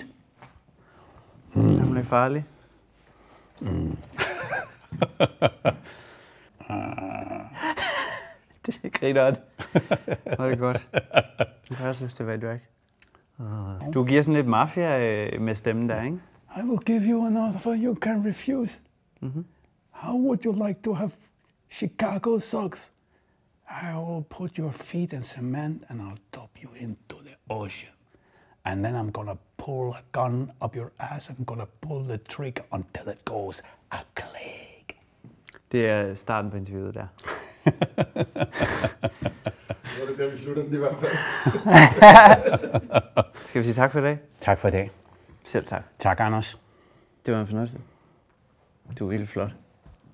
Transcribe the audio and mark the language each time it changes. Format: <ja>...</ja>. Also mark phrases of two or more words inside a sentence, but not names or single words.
<da>Hun er farlig. Det griner det. Hvor er det godt. Du har også lyst til at være drag. Du giver sådan lidt mafia med stemmen der, ikke?</da> <en>I will give you an offer you can refuse. How would you like to have Chicago socks? I will put your feet in cement and I'll dump you into the ocean. And then I'm gonna pull a gun up your ass and I'm gonna pull the trigger until it goes a click.</en> <da>Det er starten på interviewet der. Det var det der, vi slutter den i hvert fald. Skal vi sige tak for i dag? Tak for i dag. Selv tak. Tak, Anders. Det var en fornøjelse. Du er vildt flot.</da>